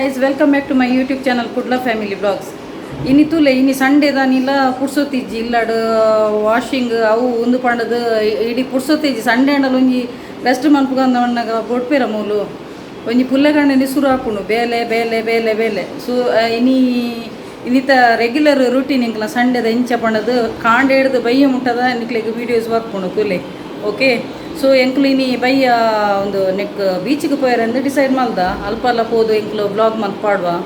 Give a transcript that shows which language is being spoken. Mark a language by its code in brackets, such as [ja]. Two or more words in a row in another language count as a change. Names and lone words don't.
[en] welcome back to my YouTube channel Kudla Family Vlogs. [tcy] ಇನ್ನಿತುಲೆ ಇನಿ ಸಂಡೇ ದಾನಿಲ್ಲ ಪುರ್ಸೊತ್ತಿಜ್ಜಿ ಇಲ್ಲಾಡು ವಾಷಿಂಗ್ ಅವು ಒಂದು ಪಂಡದು ಇಡೀ ಪುರ್ಸೊತ್ತಿಜ್ಜಿ ಸಂಡೇ ಅಂಡಲು ಒಂಜಿ ರೆಸ್ಟ್ ಮನ್ಪುಗಂದವಣ್ಣಗ ಬೊಡ್ಪೇರ ಮೂಲು ಒಂಜಿ ಪುಲ್ಲೆಗಂಡ ನಿಸುರು ಹಾಪುಂಡು ಬೇಲೆ ಬೇಲೆ ಬೇಲೆ ಬೇಲೆ ಸೊ ಇನ್ನಿತ [en] regular routine [tcy] ಇಂಕಲ ಸಂಡೇದ ಇಂಚ ಪಂಡದು ಕಾಂಡೆ ಹಿಡ್ದು ಬಯ್ಯ ಮುಟ್ಟದ ನಿಕ್ಲೆಗ್ ವೀಡಿಯೋಸ್ ಬರ್ಪುಂಡು ತುಲೆ ಓಕೆ ಸೊ ಎಂಕ್ಲು ಇನಿ ಬಯ್ಯ ಒಂದು ನೆಕ್ ಬೀಚಿಗೆ ಪೋಯರೆ ಅಂತ ಡಿಸೈಡ್ ಮಾಡ್ದ ಅಲ್ಪ ಅಲ್ಲ ಪೋದು ಎಂಕ್ಲು ಬ್ಲಾಗ್ ಮಲ್ತ್ ಪಾಡುವ